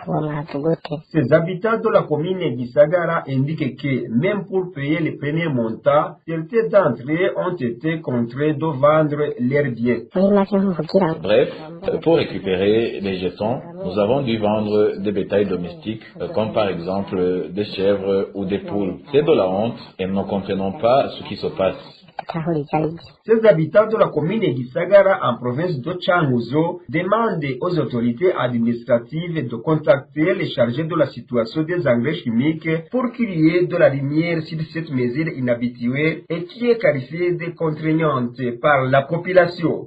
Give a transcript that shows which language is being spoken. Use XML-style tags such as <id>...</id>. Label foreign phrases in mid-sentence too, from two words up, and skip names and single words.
<fr>Ces habitants de la commune Gisagara indiquent que même pour payer les premiers montants, certains d'entre eux ont été contraints de vendre leurs biens. Bref, pour récupérer les jetons, nous avons dû vendre des bétails domestiques, comme par exemple des chèvres ou des poules. C'est de la honte et nous ne comprenons pas ce qui se passe.</fr> <rn>tutahura ivyo ari vyo.</rn> <fr>Ces habitants de la commune Gisagara en province de Changuzo demandent aux autorités administratives de contacter les chargés de la situation des engrais chimiques pour qu'il y ait de la lumière sur cette mesure inhabituelle et qui est qualifiée de contraignante par la population.</fr>